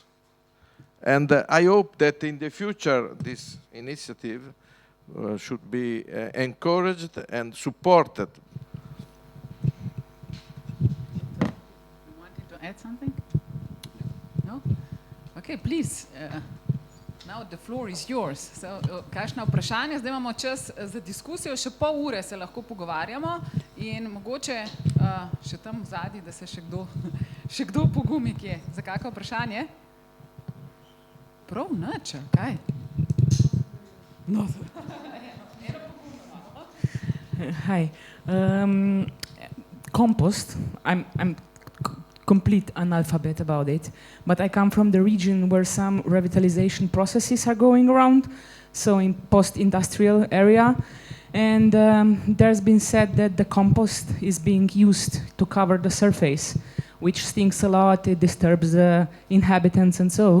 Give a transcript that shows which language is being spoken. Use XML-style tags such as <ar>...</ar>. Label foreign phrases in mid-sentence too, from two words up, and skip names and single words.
<en>And I hope that in the future this initiative should be encouraged and supported. You wanted to add something? No? Okay, please. Now the floor is yours. So,</en> <sl>kakšna vprašanja? Zdaj imamo čas za diskusijo, še pol ure se lahko pogovarjamo in mogoče še tam v zadnji, da se še kdo pogumi kje. Za kakšno vprašanje? Prav nič, kaj? No.</sl> <en>Hi. Compost, I'm complete analphabet about it, but I come from the region where some revitalization processes are going around, so in post-industrial area, and there's been said that the compost is being used to cover the surface, which stinks a lot, it disturbs the inhabitants and so.</en>